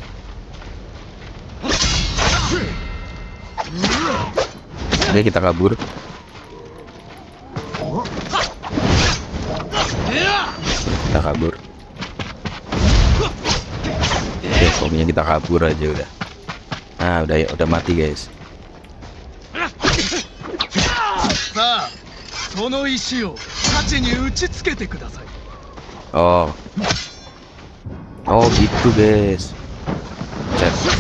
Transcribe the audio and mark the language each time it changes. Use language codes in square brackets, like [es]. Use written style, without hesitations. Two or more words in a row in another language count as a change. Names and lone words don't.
[id] Oke, kita kabur. Oke, pokoknya kita kabur aja udah. Nah, udah mati guys. [ja] さあ、その石を太刀に打ちつけてください。 [id] Oh gitu guys. Cek.